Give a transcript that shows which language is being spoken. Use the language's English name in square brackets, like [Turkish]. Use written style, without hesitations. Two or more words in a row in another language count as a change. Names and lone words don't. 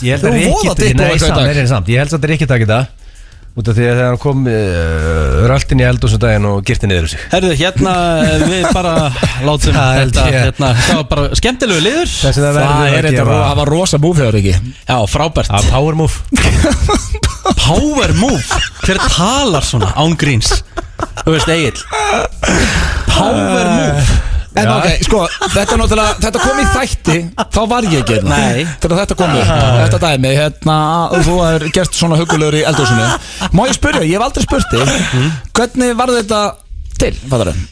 [Icelandic] Ég held að þetta er ekki takk í dag. Út af því að þegar hann kom röltin í eldhúsum daginn og girti niður sig. Herðu, hérna við bara látum þetta, hérna, það var bara skemmtilegu liður. Það var rosa move hjá Rikki. Já, frábært. [English] Power move. Power move? [Icelandic] Hver talar svona án gríns? Þú veist, Egill. [English] Power move. [Icelandic] En ok, sko, þetta kom í þætti, þá var ég ekki hérna. Nei. Þegar þetta kom upp, þetta dæmi, hérna, þú hefur gert svona huggulegur í eldhúsinu. Má ég spyrja, ég hef aldrei spurt þig, hvernig var þetta til, fattar þau?